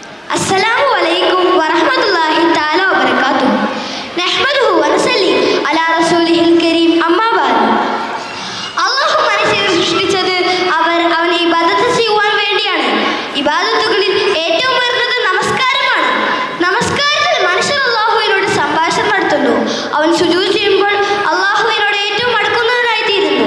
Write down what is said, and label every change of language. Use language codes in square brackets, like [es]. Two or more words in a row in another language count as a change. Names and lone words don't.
[ar] السلام عليكم ورحمة الله تعالى وبركاته. نحمده ونصلي على رسوله الكريم. أما بعد. [ml] അല്ലാഹു മനുഷ്യനെ സൃഷ്ടിച്ചത് അവനെ ഇബാദത്ത് ചെയ്യുവാൻ വേണ്ടിയാണ്. ഇബാദത്തുകളിൽ ഏറ്റവും ഉയർന്നത് നമസ്കാരമാണ്. നമസ്കാരത്തിൽ മനുഷ്യൻ അല്ലാഹുവിനോട് സംഭാഷണം നടത്തുന്നു. അവൻ സുജൂദ് ചെയ്യുമ്പോൾ അല്ലാഹുവിനോട് ഏറ്റവും അടുക്കുന്നവനായി തീരുന്നു.